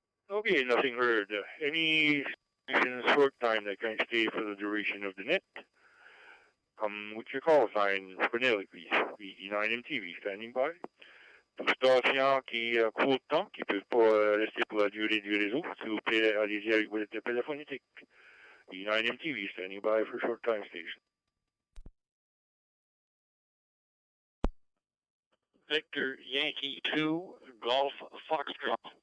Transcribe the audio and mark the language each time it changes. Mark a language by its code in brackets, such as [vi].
[en] Okay, nothing heard. Any short time that can stay for the duration of the net? Come with your call sign phonétically. VE9 MTV standing by. [fr] Tout station qui court le temps, qui ne peuvent pas rester pour la durée du réseau, s'il vous plaît, allez-y avec votre appel phonétique. [en] VE9 MTV standing by for short time station. Victor Yankee 2, Golf Foxtrot.